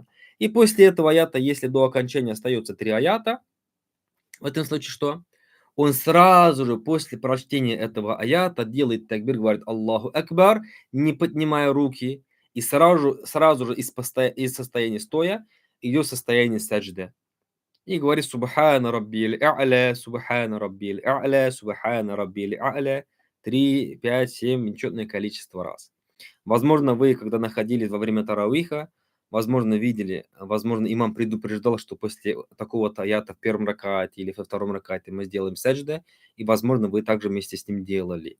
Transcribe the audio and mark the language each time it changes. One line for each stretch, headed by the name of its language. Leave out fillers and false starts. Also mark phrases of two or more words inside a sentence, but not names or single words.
Russian: И после этого аята, если до окончания остается 3 аята, в этом случае что? Он сразу же после прочтения этого аята делает такбир, говорит
Arabic: الله أكبر,
Russian: не поднимая руки, и сразу же из состояния стоя идет состояние саджда. И говорит
Arabic: سبحان ربي الأعلى, سبحان ربي الأعلى, سبحان ربي الأعلى
Russian: 3, 5, 7, нечетное количество раз. Возможно, вы, когда находились во время таравиха, возможно, видели, возможно, имам предупреждал, что после такого-то аята в первом ракате или во втором ракате мы сделаем саджда, и, возможно, вы также вместе с ним делали.